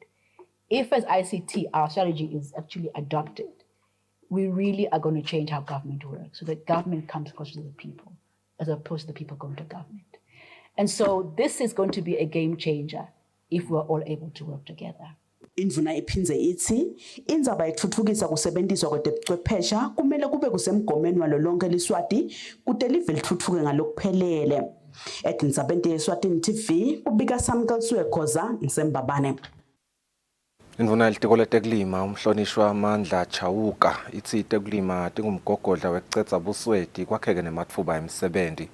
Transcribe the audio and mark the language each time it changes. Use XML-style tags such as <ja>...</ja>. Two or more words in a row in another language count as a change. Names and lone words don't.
<en>If as ICT, our strategy is actually adopted, we really are going to change how government works so that government comes closer to the people as opposed to the people going to government. And so this is going to be a game changer if we're all able to work together.</en> <ss>Indvuna iphindze ithi indzaba yekutfutfukisa kusebentisa kwetebuchwephesha kumele kube kusemgomeni walo lonke liswati kute live litfutfuke ngalokuphelele. Etindzabeni yeSwatini TV kubika Samkelsuwe Khoza ngisembabane. Indvuna yelitiko letekulima umhlonishwa Mandla Chauka ithi tekulima tingumgogodla wekucedza busweti kwakheke nematfuba emisebenti.</ss>